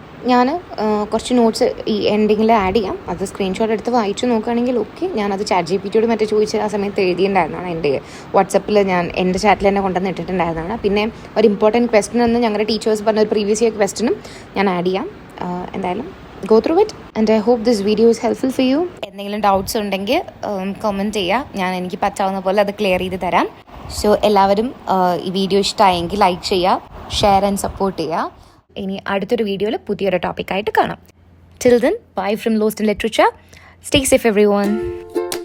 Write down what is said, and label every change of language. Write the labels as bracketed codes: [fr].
[ml] ഞാൻ കുറച്ച് നോട്ട്സ് ഈ എൻഡിങ്ങിൽ ആഡ് ചെയ്യാം. അത് സ്ക്രീൻഷോട്ട് എടുത്ത് വായിച്ചു നോക്കുകയാണെങ്കിൽ ഓക്കെ. ഞാനത് ChatGPTയോട് മറ്റേ ചോദിച്ച് ആ സമയത്ത് എഴുതിയിട്ടുണ്ടായിരുന്നതാണ്. എൻ്റെ വാട്സപ്പിൽ ഞാൻ എൻ്റെ ചാറ്റിൽ തന്നെ കൊണ്ടുവന്ന് ഇട്ടിട്ടുണ്ടായിരുന്നതാണ്. പിന്നെ ഒരു ഇമ്പോർട്ടൻറ്റ് ക്വസ്റ്റ്യൻ എന്ന് ഞങ്ങളുടെ ടീച്ചേഴ്സ് പറഞ്ഞ ഒരു പ്രീവിയസ് ഇയർ ക്വസ്റ്റ്യനും ഞാൻ ആഡ് ചെയ്യാം. [en] എന്തായാലും go through it and I hope this video is helpful for you. [ml] എന്തെങ്കിലും ഡൗട്ട്സ് ഉണ്ടെങ്കിൽ കമൻറ്റ് ചെയ്യുക. എനിക്ക് പറ്റാവുന്ന പോലെ അത് ക്ലിയർ ചെയ്ത് തരാം. സോ എല്ലാവരും ഈ വീഡിയോ ഇഷ്ടമായെങ്കിൽ ലൈക്ക് ചെയ്യുക, ഷെയർ ആൻഡ് സപ്പോർട്ട് ചെയ്യുക. ഇനി അടുത്തൊരു വീഡിയോയിൽ പുതിയൊരു ടോപ്പിക്കായിട്ട് കാണാം. [en] Till then, bye from Lost in Literature. Stay safe everyone.